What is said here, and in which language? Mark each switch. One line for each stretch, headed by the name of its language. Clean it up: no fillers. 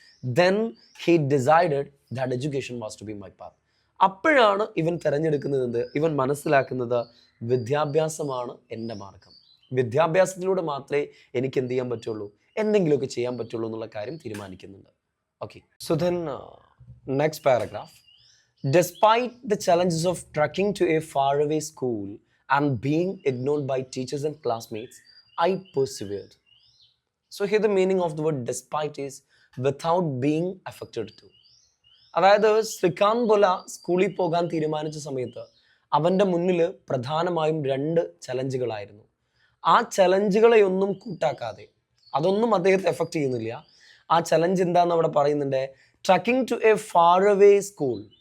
English: Then he decided that education was to be my path.
Malayalam: അപ്പോഴാണ് ഇവൻ തിരഞ്ഞെടുക്കുന്നത്, ഇവൻ മനസ്സിലാക്കുന്നത് വിദ്യാഭ്യാസമാണ് എൻ്റെ മാർഗം, വിദ്യാഭ്യാസത്തിലൂടെ മാത്രമേ എനിക്ക് എന്ത് ചെയ്യാൻ പറ്റുള്ളൂ, എന്തെങ്കിലുമൊക്കെ ചെയ്യാൻ പറ്റുള്ളൂ എന്നുള്ള കാര്യം തീരുമാനിക്കുന്നുണ്ട്.
English: Okay, so then next paragraph. Despite the challenges of trekking to a faraway school and being ignored by teachers and classmates, I persevered. So here the meaning of the word despite is without being affected to.
Malayalam: അതായത് ശ്രീകാന്ത് ബൊല സ്കൂളിൽ പോകാൻ തീരുമാനിച്ച സമയത്ത് അവൻ്റെ മുന്നിൽ പ്രധാനമായും 2 ചലഞ്ചുകളായിരുന്നു. ആ ചലഞ്ചുകളെ ഒന്നും കൂട്ടാക്കാതെ, അതൊന്നും അദ്ദേഹത്തെ എഫക്റ്റ് ചെയ്യുന്നില്ല. ആ ചലഞ്ച് എന്താണെന്ന് അവിടെ പറയുന്നുണ്ട്,
English: Trekking to a far away school.